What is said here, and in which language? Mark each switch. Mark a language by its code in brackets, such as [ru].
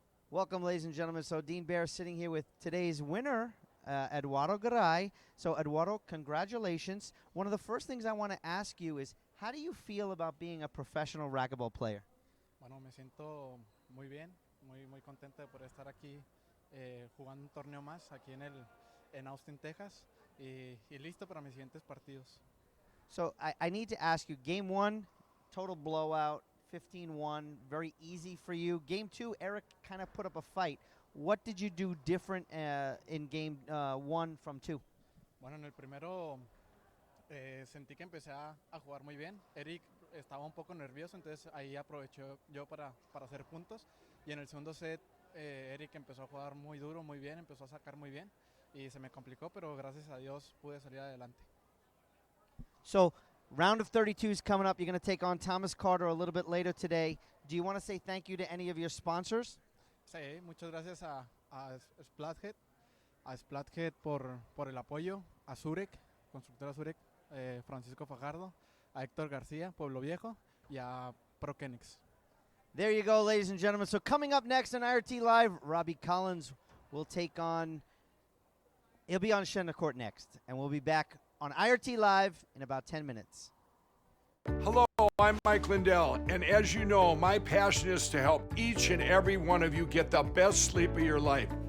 [en] Welcome, ladies and gentlemen. So Dean Bear sitting here with today's winner, Eduardo Garay. So Eduardo, congratulations. One of the first things I want to ask you is, how do you feel about being a professional racquetball player? [es] Bueno, me siento muy bien, muy contento por estar aquí jugando un torneo más aquí en Austin, Texas, y listo para mis siguientes partidos. [en] So I need to ask you, game one, total blowout, 15-1, very easy for you. Game two, Erick kind of put up a fight. What did you do different in game one from two? [es] Bueno, en el primero sentí que empecé a jugar muy bien. Erick estaba un poco nervioso, entonces ahí aproveché yo para hacer puntos. Y en el segundo set, Erick empezó a jugar muy duro, muy bien, empezó a sacar muy bien. Y se me complicó, pero gracias a Dios pude salir adelante. [en] So, round of 32 is coming up. You're going to take on Thomas Carter a little bit later today. Do you want to say thank you to any of your sponsors? [es] Sí, muchas gracias a Splathead por el apoyo, a Zurek, constructora Zurek, Francisco Fajardo, a Héctor García, Pueblo Viejo, y a Prokenix. [en] There you go, ladies and gentlemen. So coming up next on IRT Live, Robbie Collins will take on, he'll be on Shenna Court next, and we'll be back on IRT Live in about 10 minutes. Hello, I'm Mike Lindell, and as you know, my passion is to help each and every one of you get the best sleep of your life.